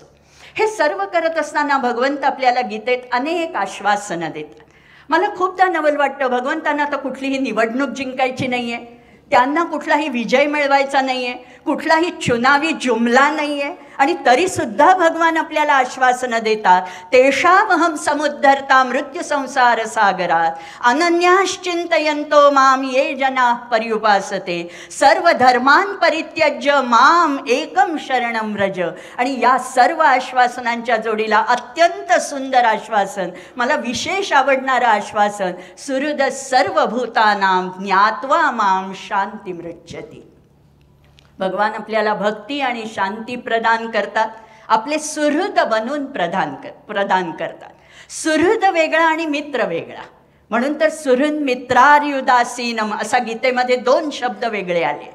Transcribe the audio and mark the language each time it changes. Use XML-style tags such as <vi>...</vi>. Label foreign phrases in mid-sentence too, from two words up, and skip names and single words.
<mr>हे सर्व करत असताना भगवंत आपल्याला गीतेत अनेक आश्वासनं देतात. मला खूपदा नवल वाटतं भगवंतांना आता कुठलीही निवडणूक जिंकायची नाही आहे, त्यांना कुठलाही विजय मिळवायचा नाही आहे, कुठलाही</mr> <hi>चुनावी जुमला</hi> <mr>नाही आहे. आणि तरीसुद्धा भगवान आपल्याला आश्वासनं देतात.</mr> <sa>तेषामहं समुद्धर्ता मृत्यू संसार सागरात अनन्याश्चिंतयन्तो माम ये जना पर्युपासते सर्व धर्मान परित्यज्य माम एकम शरणम व्रज.</sa> <mr>आणि या सर्व आश्वासनांच्या जोडीला अत्यंत सुंदर आश्वासन, मला विशेष आवडणारं आश्वासन,</mr> <sa>सुहृद सर्वभूतानां ज्ञात्वा माम शांती मृच्छती.</sa> <mr>भगवान आपल्याला भक्ती आणि शांती प्रदान करतात, आपले सुहृद बनून प्रदान करतात. सुहृद वेगळा आणि मित्र वेगळा. म्हणून तर</mr> <sa>सुहृद मित्रार्युदासीनम</sa> <mr>असा गीतेमध्ये 2 शब्द वेगळे आले.</mr>